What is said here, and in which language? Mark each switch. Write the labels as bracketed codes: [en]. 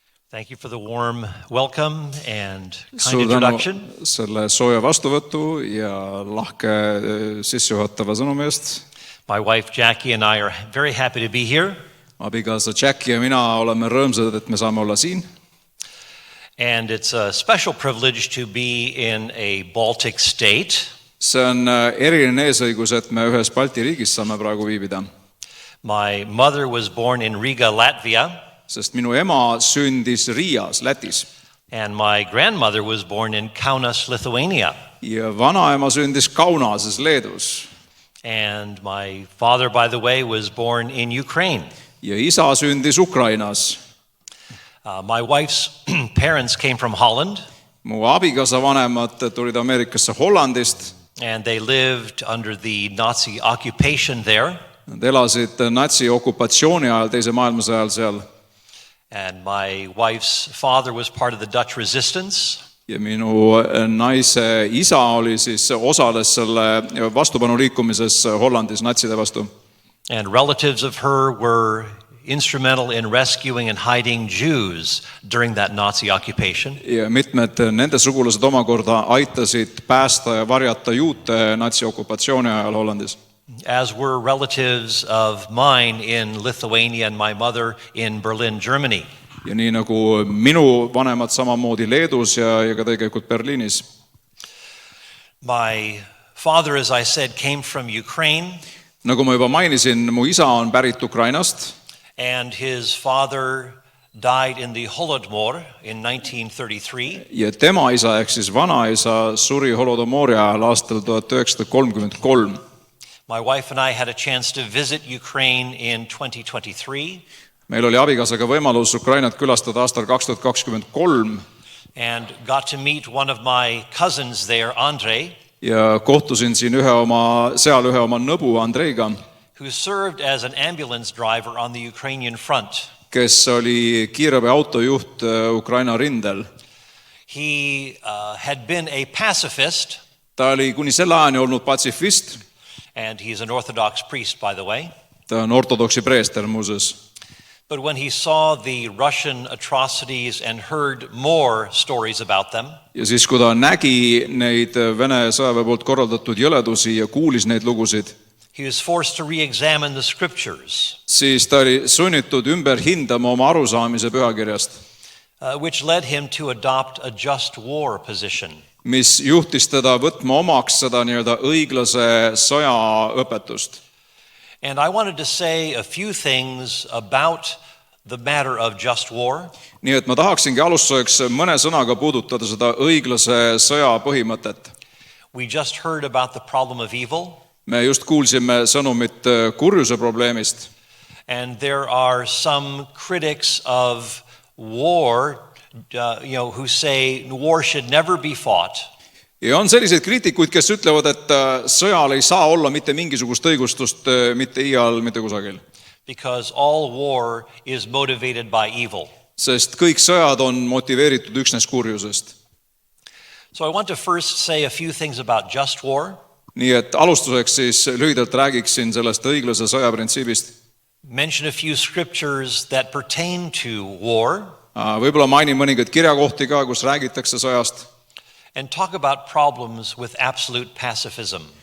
[en] Thank you for the warm welcome and kind [et] suur [en] introduction. [et] tänu selle sooja vastuvõtu ja lahke sissejuhatava sõnumi eest. [en] My wife Jackie and I are very happy to be here. [et] Abikaasa Jackie ja mina oleme rõõmsad, et me saame olla siin. [en] And it's a special privilege to be in a Baltic state. [et] See on eriline eesõigus, et me ühes Balti riigis saame praegu viibida. [en] My mother was born in Riga, Latvia. [et] Sest minu ema sündis Riias, Lätis. [en] And my grandmother was born in Kaunas, Lithuania. [et] Ja vanaema sündis Kaunases, Leedus. [en] And my father, by the way, was born in Ukraine. [et] Ja isa sündis Ukrainas. [en] My wife's parents came from Holland. [et] Mu abikaasa vanemad tulid Ameerikasse Hollandist. [en] And they lived under the Nazi occupation there. [et] Nad elasid natsi okupatsiooni ajal, teise maailmasõja ajal seal. [en] And my wife's father was part of the Dutch resistance. [et] Ja minu naise isa oli siis, osales selle vastupanuliikumises Hollandis natside vastu. [en] And relatives of her were instrumental in rescuing and hiding Jews during that Nazi occupation. [et] Ja mitmed nende sugulased omakorda aitasid päästa ja varjata juute natsi okupatsiooni ajal Hollandis. [en] As were relatives of mine in Lithuania and my mother in Berlin, Germany. [et] Ja nii nagu minu vanemad samamoodi Leedus ja ka tegelikult Berliinis. [en] My father, as I said, came from Ukraine. [et] Nagu ma juba mainisin, mu isa on pärit Ukrainast. [en] And his father died in the Holodomor in 1933. [et] Ja tema isa ehk siis vanaisa suri Holodomori ajal aastal 1933. [en] My wife and I had a chance to visit Ukraine in 2023. [et] Meil oli abikaasaga võimalus Ukrainat külastada aastal 2023. [en] And got to meet one of my cousins there, Andrei. [et] Ja kohtusin siin ühe oma nõbu Andreiga, [en] who served as an ambulance driver on the Ukrainian front. [et] Kes oli kiirabiautojuht Ukraina rindel. [en] He had been a pacifist. [et] Ta oli kuni selle ajani olnud patsifist. [en] And he's an Orthodox priest, by the way. [et] Ta on ortodoksi preester muuseas. [en] But when he saw the Russian atrocities and heard more stories about them, [et] ja siis, kui ta nägi neid Vene sõjaväe poolt korraldatud jõledusi ja kuulis neid lugusid, [en] he was forced to re-examine the scriptures, [et] siis ta oli sunnitud ümber hindama oma arusaamise pühakirjast, [en] which led him to adopt a just war position. [et] Mis juhtis teda võtma omaks seda nii-öelda õiglase sõja õpetust. [en] And I wanted to say a few things about the matter of just war. [et] Nii et ma tahaksingi alustuseks mõne sõnaga puudutada seda õiglase sõja põhimõtet. [en] We just heard about the problem of evil. [et] Me just kuulsime sõnumit kurjuse probleemist. [en] And there are some critics of war, who say war should never be fought. [et] Ja on selliseid kriitikuid, kes ütlevad, et sõjal ei saa olla mitte mingisugust õigustust mitte iial, mitte kusagil. [en] Because all war is motivated by evil. [et] Sest kõik sõjad on motiveeritud üksnes kurjusest. [en] So I want to first say a few things about just war. [et] Nii et alustuseks siis lühidalt räägiksin sellest õiglase sõja printsiibist. [en] Mention a few scriptures that pertain to war. [et] Võib-olla mainin mõningaid kirjakohti ka, kus räägitakse sõjast. [en] And talk about problems with absolute pacifism.